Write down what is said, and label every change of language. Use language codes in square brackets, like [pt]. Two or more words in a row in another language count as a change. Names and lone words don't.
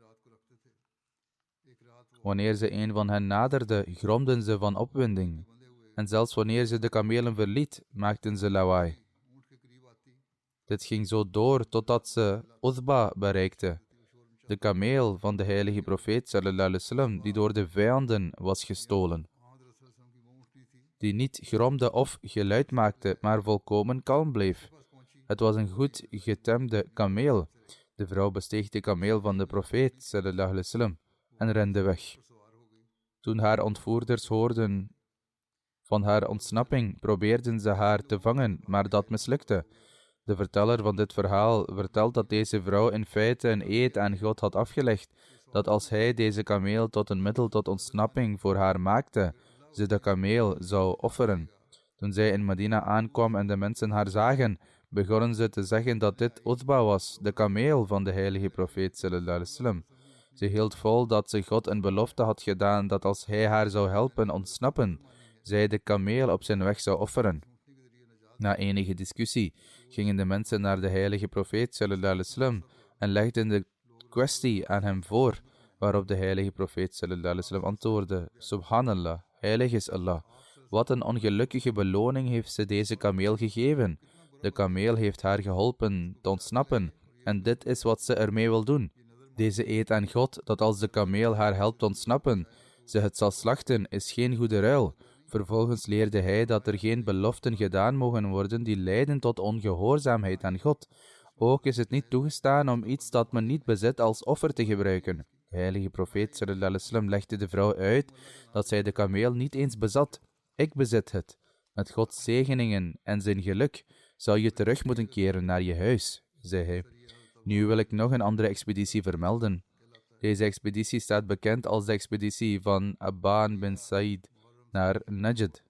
[nl] Wanneer ze een van hen naderde, gromden ze van opwinding. En zelfs wanneer ze de kamelen verliet, maakten ze lawaai. Dit ging zo door totdat ze Uthba bereikte, de kameel van de heilige profeet [ar] صلى الله عليه وسلم, [nl] die door de vijanden was gestolen. Die niet gromde of geluid maakte, maar volkomen kalm bleef. Het was een goed getemde kameel. De vrouw besteeg de kameel van de profeet [ar] صلى الله عليه وسلم [nl] en rende weg. Toen haar ontvoerders hoorden van haar ontsnapping, probeerden ze haar te vangen, maar dat mislukte. De verteller van dit verhaal vertelt dat deze vrouw in feite een eed aan God had afgelegd, dat als hij deze kameel tot een middel tot ontsnapping voor haar maakte, ze de kameel zou offeren. Toen zij in Medina aankwam en de mensen haar zagen, begonnen ze te zeggen dat dit Uthba was, de kameel van de heilige profeet [ar] صلى الله عليه وسلم. [nl] Ze hield vol dat ze God een belofte had gedaan dat als hij haar zou helpen ontsnappen, zij de kameel op zijn weg zou offeren. Na enige discussie gingen de mensen naar de heilige profeet [ar] صلى الله عليه وسلم [nl] en legden de kwestie aan hem voor, Waarop de heilige profeet [ar] صلى الله عليه وسلم [nl] antwoordde: Subhanallah, heilig is Allah. Wat een ongelukkige beloning heeft ze deze kameel gegeven. De kameel heeft haar geholpen te ontsnappen, en dit is wat ze ermee wil doen. Deze eed aan God dat als de kameel haar helpt ontsnappen, ze het zal slachten, is geen goede ruil. Vervolgens leerde hij dat er geen beloften gedaan mogen worden die leiden tot ongehoorzaamheid aan God. Ook is het niet toegestaan om iets dat men niet bezit als offer te gebruiken. De heilige profeet [ar] صلى الله عليه وسلم [nl] legde de vrouw uit dat zij de kameel niet eens bezat. Ik bezit het. Met Gods zegeningen en zijn geluk zou je terug moeten keren naar je huis, zei hij. Nu wil ik nog een andere expeditie vermelden. Deze expeditie staat bekend als de expeditie van Aban bin Said naar Najd.